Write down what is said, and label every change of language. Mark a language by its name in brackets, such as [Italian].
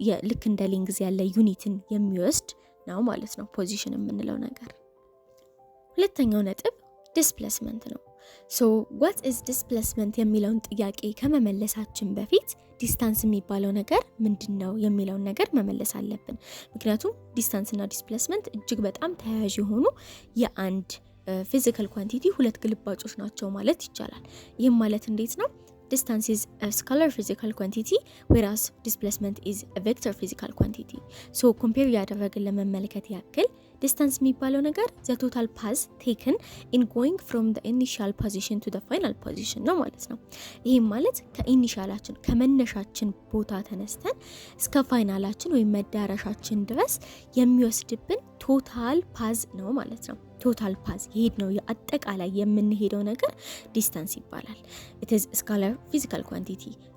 [Amharic] ልክ እንደ ሌንግዝ ያለ ዩኒትን የሚወስድ ነው ማለት ነው ፖዚሽን የምንለው ነገር። ሁለተኛው ነጥብ ዲስፕሌስመንት ነው። ሶ [English] what is displacement [Amharic] የሚለውን ጥያቄ ከመመለሳችን በፊት ዲስታንስ የሚባለው ነገር ምንድነው የሚለውን ነገር መመለስ አለብን። ምክንያቱም ዲስታንስ እና ዲስፕሌስመንት እጅግ በጣም ተያያዥ የሆኑ የአንድ ፊዚካል ኳንቲቲ ሁለት ግልባጮች ናቸው ማለት ይቻላል። ይህም ማለት እንዴት ነው? [English] Distance is a scalar physical quantity whereas displacement is a vector physical quantity. So compare [Amharic] ያደረግን ለመመልከት ያክል distance የሚባለው ነገር [English] the total path taken in going from the initial position to the final position [Amharic] ነው ማለት ነው። ይህም ማለት ከኢኒሻላችን ከመነሻችን ቦታ ተነስተን እስከ ፋይናላችን ወይም መዳረሻችን ድረስ የሚወስድብን ቶታል ፓዝ ነው ማለት ነው። ቶታል ፓዝ ይሄድ ነው የአጠቃላይ የምንሄደው ነገር ዲስታንስ ይባላል። [English] it is scalar physical quantity.